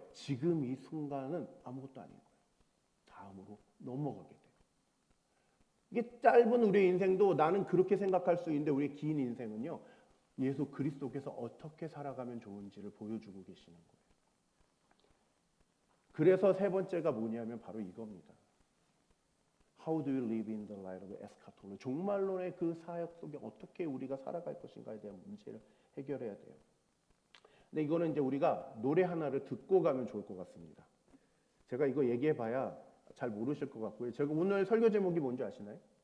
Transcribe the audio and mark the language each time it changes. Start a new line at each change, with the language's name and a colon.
Korean: 지금 이 순간은 아무것도 아닌 거예요. 다음으로 넘어가게 돼요. 이게 짧은 우리의 인생도 나는 그렇게 생각할 수 있는데 우리의 긴 인생은요. 예수 그리스도께서 어떻게 살아가면 좋은지를 보여주고 계시는 거예요. 그래서 세 번째가 뭐냐면 바로 이겁니다.
English: How do you live in the light of eschatology?
Korean: 종말론의 그 사역 속에 어떻게 우리가 살아갈 것인가에 대한 문제를 해결해야 돼요. 근데 이거는 이제 우리가 노래 하나를 듣고 가면 좋을 것 같습니다. 제가 이거 얘기해봐야 잘 모르실 것 같고요. 제가 오늘 설교 제목이 뭔지 아시나요?